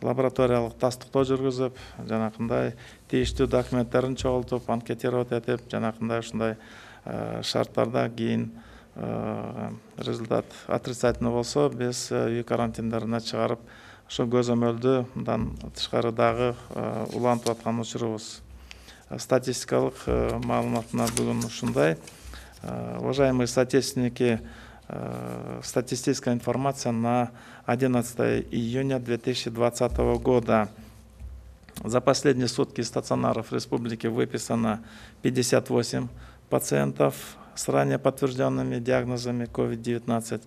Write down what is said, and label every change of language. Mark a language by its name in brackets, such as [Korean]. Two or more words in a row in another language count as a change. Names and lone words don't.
[Kyrgyz] лабораториялык тастыктоо жүргүзүп, жанакындай тийиштүү документтерин чогултуп, анкетировать этип, жанакындай ушундай шарттарда кийин [Russian] результат отрицательный [Kyrgyz] болсо, биз үй карантиндерине чыгарып, ошо көзөмөлдү мындан тышкары дагы улантып аткан учурубуз. Статистикалык маалыматына бүгүн ушундай. [Russian] Уважаемые соотечественники, статистическая информация на 11 июня 2020 года. За последние сутки из стационаров республики выписано 58 пациентов с ранее подтвержденными диагнозами COVID-19.